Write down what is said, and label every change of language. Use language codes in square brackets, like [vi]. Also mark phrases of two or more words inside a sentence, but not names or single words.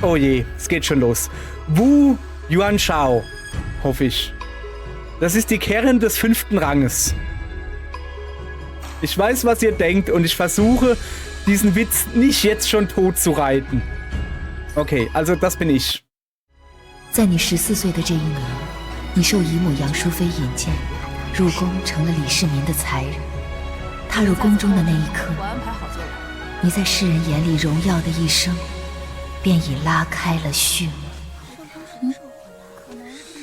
[de] Oh je, es geht schon los. Wu Yuanshao, hoffe ich. Das ist die Kern des 5. Ranges. Ich weiß, was ihr denkt und ich versuche, diesen Witz nicht jetzt schon tot zu reiten. Okay, also das bin ich. [zh] 在你14岁的这一年，你受姨母杨淑妃引荐，入宫成了李世民的才人。踏入宫中的那一刻，你在世人眼里荣耀的一生，便已拉开了序幕。